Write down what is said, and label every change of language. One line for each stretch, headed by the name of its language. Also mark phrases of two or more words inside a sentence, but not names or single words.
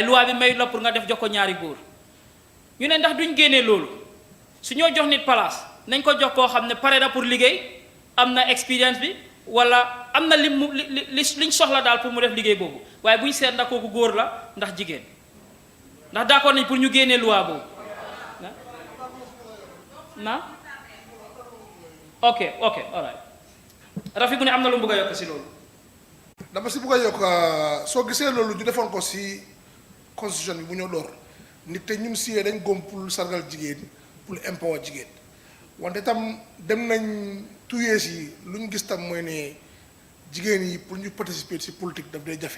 Wolof: loi bi may la pour nga def jox ko ñaari góor ñu ne ndax duñ génnee loolu su ñoo jox nit place nañ ko jox koo xam ne pare na pour liggéey am na expérience bi wala am na liñ soxla daal pour mu def liggéey boobu waaye bu ñu seet ndax kooku góor la ndax jigéen ndax d'accord nañ pour ñu génnee loi boobu na ok
English: all right
Wolof: Rafi bu ne am na lu mu bëgg a yokk si loolu dama si bëgg a yokk soo gisee loolu ñu defoon ko si constitution bi bu ñoo door nit te ñun siyee dañ góom pour sargal jigéen pour empower jigéen wante tam dem nañ 2 years yi lu ñu gis tam mooy ne jigéen yi pour ñu participer ci politique daf day jafe